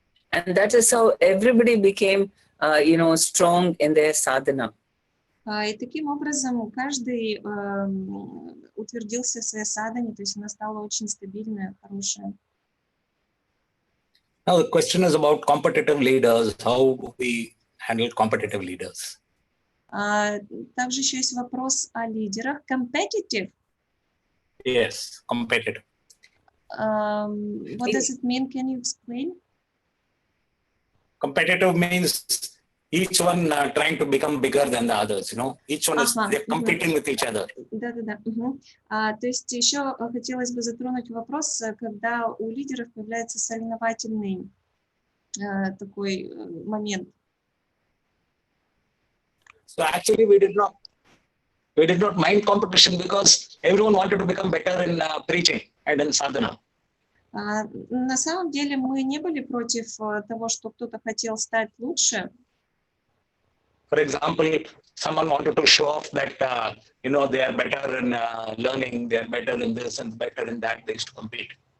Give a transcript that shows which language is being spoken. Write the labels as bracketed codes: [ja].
[en] And that is how everybody became, strong in their sadhana. [ru] И таким образом каждый утвердился в своей садхане, то есть она стала очень стабильная, хорошая. [en] Now the question is about competitive leaders. How do we handle competitive leaders? [ru] Также еще есть вопрос о лидерах. [en] Competitive? Yes, competitive. What does it mean? Can you explain? Competitive means each one trying to become bigger than the others, Each one is they're competing with each other. [ru] Да. То есть еще хотелось бы затронуть вопрос, когда у лидеров появляется соревновательный такой момент. [en] So actually we did not mind competition because everyone wanted to become better in preaching and in sadhana. [ru] На самом деле мы не были против того, что кто-то хотел стать лучше. [en] For example, someone wanted to show off that, they are better in learning, they are better in this and better in that, they used to compete.